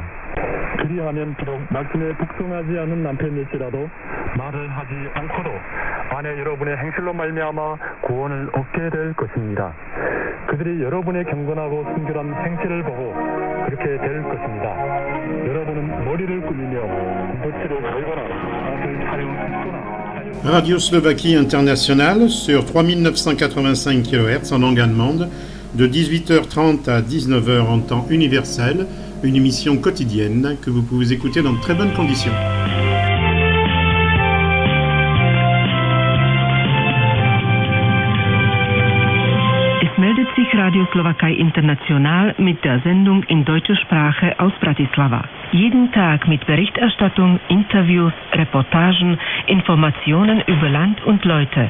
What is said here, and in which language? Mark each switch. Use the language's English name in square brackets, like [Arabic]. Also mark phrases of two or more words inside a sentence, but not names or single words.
[Korean] 그리하면 비록 말씀에 복종하지 않은 남편일지라도 말을 하지 않고도 아내 여러분의 행실로 말미암아 구원을 얻게 될 것입니다. 그들이 여러분의 경건하고 순결한 행실을 보고 그렇게 될 것입니다. 여러분은 머리를 꾸미며 붓질을 걸거나 옷을 차려입거나 [French] Radio Slovaquie Internationale sur 3985 kHz en langue allemande, de 18h30 à 19h en temps universel, une émission quotidienne que vous pouvez écouter dans de très bonnes conditions. [German] Meldet sich Radio Slowakei International mit der Sendung in deutscher Sprache aus Bratislava. Jeden Tag mit Berichterstattung, Interviews, Reportagen, Informationen über Land und Leute.